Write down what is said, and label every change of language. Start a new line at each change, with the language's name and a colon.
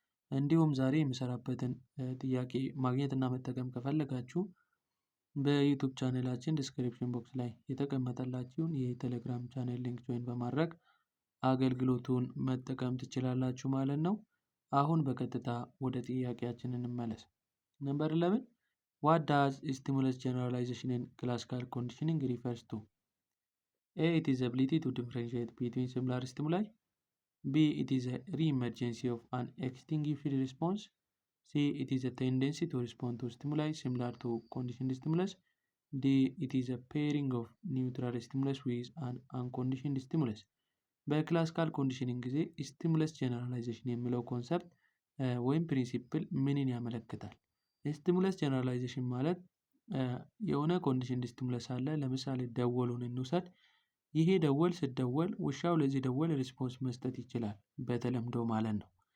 Amharic: እንዲሁም ዛሬ የምሰራበትን ጥያቄ ማግኘት እና መጠቀም ከፈለጋችሁ በዩቲዩብ ቻናላችን ዲስክሪፕሽን ቦክስ ላይ የተቀመጠላችሁን የቴሌግራም ቻናል ሊንክ ጆይን በማድረግ አገልግሎቱን መጠቀም ትችላላችሁ ማለት ነው። አሁን በቀጥታ ወደ ጥያቄያችን እንመለስ።
English: ነምበር 11 What does stimulus generalization in classical conditioning refers to? A. It is the ability to differentiate between similar stimuli. B. It is a re-emergency of an extinguished response. C. It is a tendency to respond to stimuli similar to conditioned stimulus. D. It is a pairing of neutral stimulus with an unconditioned stimulus.
Amharic: በክላሲካል ኮንዲሽኒንግ ጊዜ ስቲሙለስ ጀነራላይዜሽን የሚለው ኮንሰፕት ወይም ፕሪንሲፕል ምንን ያመለክታል? ስቲሙለስ ጀነራላይዜሽን ማለት የሆነ ኮንዲሽን ስቲሙለስ አለ። ለምሳሌ ደወሉን እንውሰድ። ይሄ ደወል ስደወል ውሻው ለዚህ ደወል ሪስፖንስ መስጠት ይችላል በተለምዶ ማለት ነው።